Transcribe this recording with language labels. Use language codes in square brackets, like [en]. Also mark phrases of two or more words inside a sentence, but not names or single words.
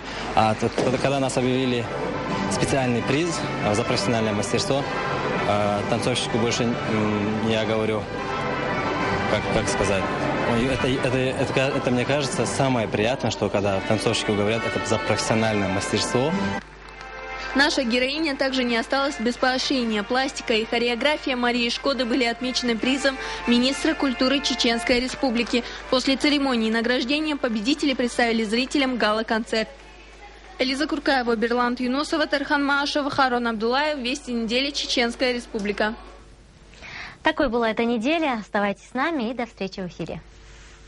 [ru] А когда нас объявили специальный приз за профессиональное мастерство, танцовщику больше я говорю, как сказать, это мне кажется самое приятное, что когда танцовщику говорят, это за профессиональное мастерство. Наша героиня также не осталась без поощрения. Пластика и хореография Марии Шкоды были отмечены призом министра культуры Чеченской Республики. После церемонии награждения победители представили зрителям гала-концерт. Элиза Куркаева, Берлант Юнусова, Тархан Маашев, Харон Абдулаев. Вести недели. Чеченская Республика. Такой была эта неделя. Оставайтесь с нами и до встречи в эфире.